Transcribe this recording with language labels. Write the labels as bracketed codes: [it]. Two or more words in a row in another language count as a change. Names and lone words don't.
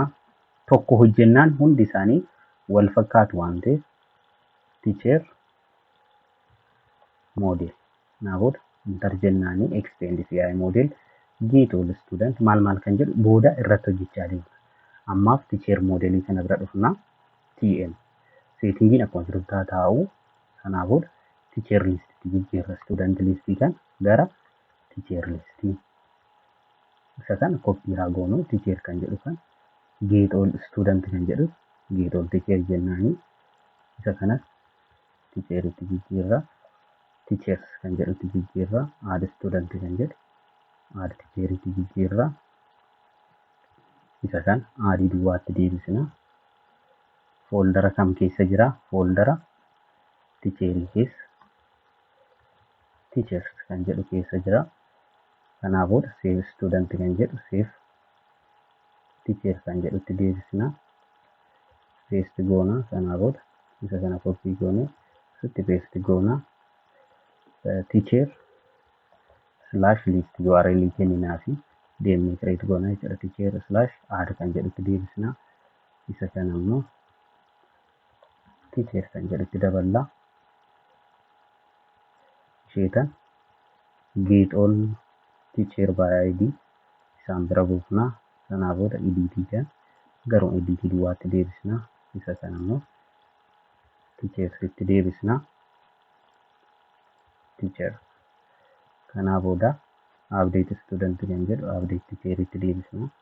[om] Tokko hojjennaan hundi isaanii wal fakkaatu waan ta'eef [en] teacher model [om] kanaa booda enter jennaanii [en] extend CI model get all student [om] maal kan jedhu booda irratti hojjechaa deemna. Ammaaf teacher modelii kana bira dhufna. TM settingiin akkuma jirtu taa'u. Sanaa booda [en] teacher list [om] jijjiirra [en] student list [om] kan gara [en] teacher list [om] isa kana copy haa goonu. Teacher kan jedhu kan [en] get all student [om] kan jedhu [en] get all teacher [om] jennaanii isa kanas teacher itti jijjiirra. teachers kan jedhutti jijjiirra. [en] add student [om] kan jedhu add teacheritti jijjiirra. isa kan add duwwaatti deebisna. Fooldara kam keessa jira? Fooldara teacherii keessa teachers kan jedhu keessa jira. Kanaa booda [en] save student [om] kan jedhu [en] save teacher [om] kan jedhutti deebisna. Paste goona. Kanaa booda isa kana copy goone asitti paste goona. [en] Teacher slash list URL [om] kenninaa fi deemnee create goona jechuudha. [en] Teacher slash add [om] kan jedhutti deebisna. Isa kana immoo teacher kan jedhutti daballa. Isheetan [en] get all teacher by ID [om] isaan bira buufna. Kanaa booda edit kan garuu edit duwwaatti deebisna. Isa kana immoo teacheritti deebisna. Teacher kanaa booda [en] update student [om] kan jedhu update teacheritti deebisna.